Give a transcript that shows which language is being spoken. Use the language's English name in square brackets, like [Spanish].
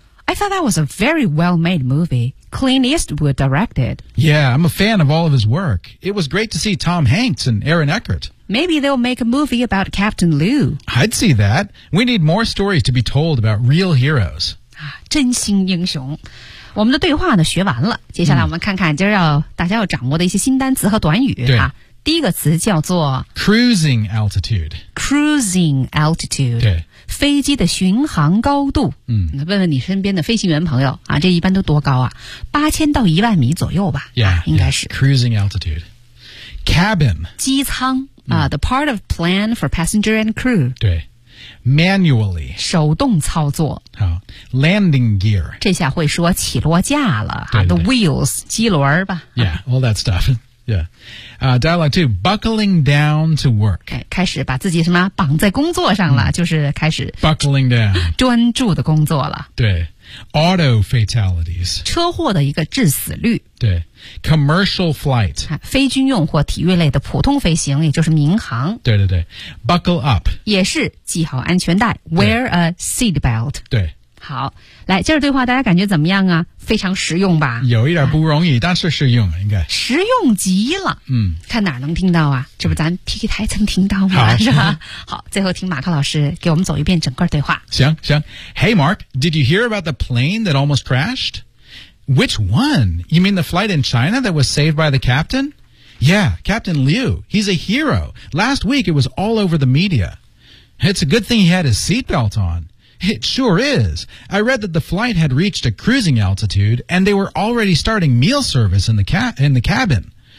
[English] I thought that was a very well-made movie. Clint Eastwood directed. Yeah, I'm a fan of all of his work. It was great to see Tom Hanks and Aaron Eckhart. Maybe they'll make a movie about Captain Lou. I'd see that. We need more stories to be told about real heroes. [Chinese] 真心英雄。我们的对话呢学完了。接下来我们看看今儿要大家要掌握的一些新单词和短语。对。第一个词叫做 [English] Cruising altitude. Cruising altitude. [Chinese] 对。飞机的巡航高度，嗯，问问你身边的飞行员朋友啊，这一般都多高啊？ 8000到10000米左右吧， [English] yeah, [Chinese] 应该是。 [English] Yeah, cruising altitude, cabin, [Chinese] 机舱啊、， [English] the part of plane for passenger and crew. 对 ，manually, [Chinese] 手动操作。 [English] 好 ，landing gear, [Chinese] 这下会说起落架了啊对对对， [English] the wheels, [Chinese] 机轮吧。 [English] Yeah, all that stuff. Yeah, dialogue two. Buckling down to work. [Chinese] 开始把自己什么绑在工作上了，就是开始 [English] buckling down, [Chinese] 专注的工作了。 [English] 对 ，auto fatalities, [Chinese] 车祸的一个致死率。 [English] 对 ，commercial flight, [Chinese] 非军用或体育类的普通飞行，也就是民航。 [English] 对对对 ，buckle up, [Chinese] 也是系好安全带 ， [English] wear a seat belt。 [Chinese] 对。好，来，接着对话，大家感觉怎么样啊？非常实用吧？有一点不容易，但是实用，应该。实用极了。嗯。看哪能听到啊？这不咱 TK 台曾听到吗？是吧？好，最后听马克老师给我们走一遍整个对话。行行。 [English] Hey, Mark, did you hear about the plane that almost crashed? Which one? You mean the flight in China that was saved by the captain? Yeah, Captain Liu. He's a hero. Last week, it was all over the media. It's a good thing he had his seatbelt on. It sure is. I read that the flight had reached a cruising altitude and they were already starting meal service in the cabin.